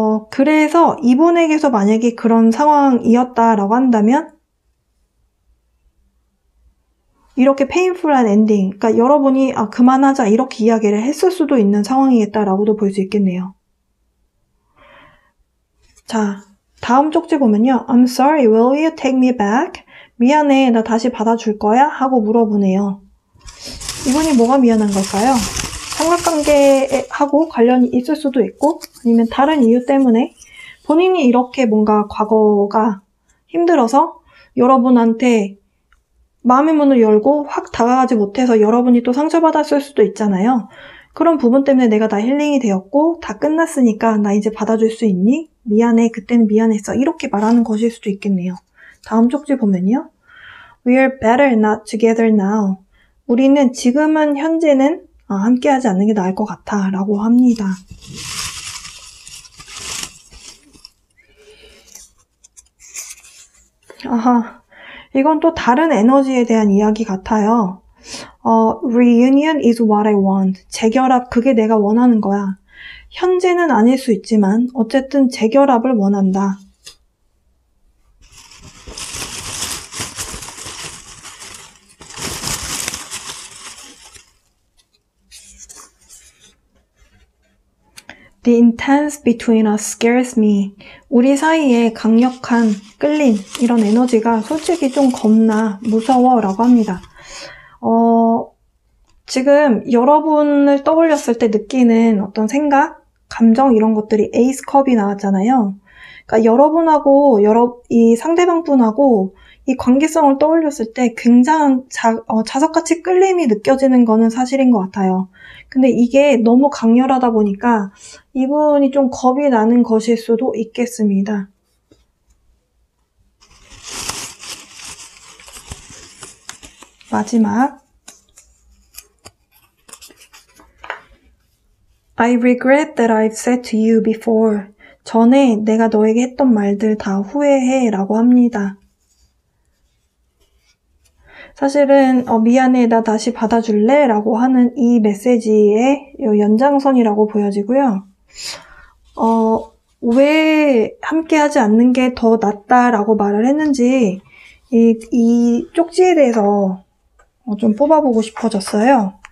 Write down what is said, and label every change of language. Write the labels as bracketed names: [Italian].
[Korean] 그래서 이분에게서 만약에 그런 상황이었다라고 한다면 이렇게 페인풀한 엔딩, 그러니까 여러분이 그만하자 이렇게 이야기를 했을 수도 있는 상황이겠다라고도 볼 수 있겠네요. 자, 다음 쪽지 보면요. [English] I'm sorry, will you take me back? [Korean] 미안해, 나 다시 받아줄 거야? 하고 물어보네요. 이분이 뭐가 미안한 걸까요? 삼각관계하고 관련이 있을 수도 있고 아니면 다른 이유 때문에 본인이 이렇게 뭔가 과거가 힘들어서 여러분한테 마음의 문을 열고 확 다가가지 못해서 여러분이 또 상처받았을 수도 있잖아요. 그런 부분 때문에 내가 다 힐링이 되었고 다 끝났으니까 나 이제 받아줄 수 있니? 미안해, 그때는 미안했어. 이렇게 말하는 것일 수도 있겠네요. 다음 쪽지 보면요. [English] We're better not together now. [Korean] 우리는 지금은 현재는 함께하지 않는 게 나을 것 같아 라고 합니다. 아하, 이건 또 다른 에너지에 대한 이야기 같아요. [English] Reunion is what I want. [Korean] 재결합, 그게 내가 원하는 거야. 현재는 아닐 수 있지만 어쨌든 재결합을 원한다. [English] The intense between us scares me. [Korean] 우리 사이에 강력한 끌림, 이런 에너지가 솔직히 좀 겁나 무서워 라고 합니다. 지금 여러분을 떠올렸을 때 느끼는 어떤 생각, 감정 이런 것들이 에이스컵이 나왔잖아요. 그러니까 여러분하고 이 상대방 분하고 이 관계성을 떠올렸을 때 굉장한 자석같이 끌림이 느껴지는 거는 사실인 것 같아요. 근데 이게 너무 강렬하다 보니까 이분이 좀 겁이 나는 것일 수도 있겠습니다. 마지막 [English] I regret that I've said to you before. [Korean] 전에 내가 너에게 했던 말들 다 후회해 라고 합니다. 사실은 미안해, 나 다시 받아줄래? 라고 하는 이 메시지의 연장선이라고 보여지고요. 왜 함께하지 않는 게 더 낫다라고 말을 했는지 이 쪽지에 대해서 좀 뽑아보고 싶어졌어요.